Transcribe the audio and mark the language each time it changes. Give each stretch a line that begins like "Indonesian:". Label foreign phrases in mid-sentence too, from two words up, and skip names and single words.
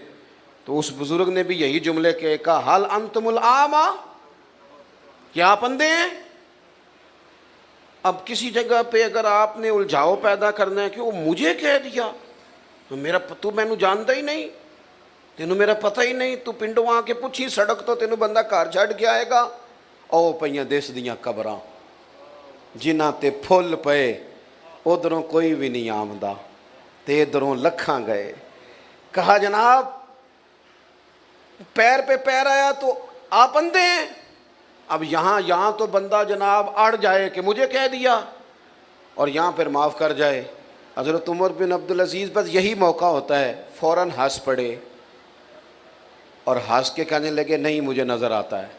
Urdu: تو اس بزرگ نے بھی یہی جملے کے کہا
Arabic: حل انتم الاعمی،
Urdu: کیا آپ اندھے ہیں؟ اب کسی جگہ پہ اگر آپ نے الجھاؤ پیدا کرنا ہے کہ وہ مجھے کہہ دیا، تو میں جانتا ہی نہیں،
Punjabi: تینوں میرا پتہ ہی نہیں، تو پنڈوں آ کے پوچھی سڑک تو تینوں بندہ گھر چھڑ کے آئے گا. او پئیاں دیس دیاں قبراں جنہاں تے پھل پئے، ادھروں کوئی بھی نہیں آمدا تے ادھروں لکھاں گئے.
Urdu: کہا جناب پیر پہ پیر آیا تو آپ اندھے ہیں. اب یہاں تو بندہ جناب اڑ جائے کہ مجھے کہہ دیا، اور یہاں پھر معاف کر جائے. حضرت عمر بن عبدالعزیز بس یہی موقع ہوتا ہے، فوراً ہنس پڑے اور ہنس کے کہنے لگے نہیں مجھے نظر آتا ہے.